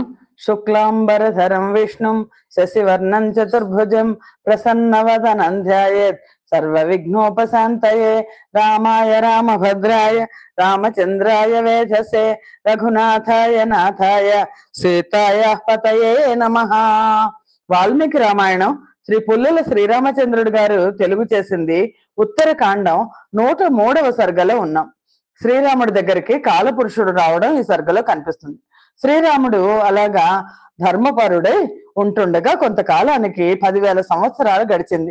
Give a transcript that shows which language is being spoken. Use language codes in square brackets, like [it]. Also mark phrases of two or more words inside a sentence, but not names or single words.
[sa] शुक्लांबरधरं विष्णुं शशिवर्णं चतुर्भुजं प्रसन्नवदनं ध्यायेत् सर्वविघ्नोपशान्तये। रामाय रामभद्राय रामचंद्राय वेधसे रघुनाथाय नाथाय सीताय पतये नमः। [te] వాల్మీకి రామాయణం శ్రీ పుల్లల శ్రీరామచంద్రుడు గారు తెలుగు చేసింది. ఉత్తరకాండం 103వ సర్గలో ఉన్నాం. శ్రీరాముడి దగ్గరికి కాలపురుషుడు రావడం ఈ సర్గలో కనిపిస్తుంది. శ్రీరాముడు అలాగా ధర్మపరుడై ఉంటుండగా కొంతకాలానికి 10,000 సంవత్సరాలు గడిచింది.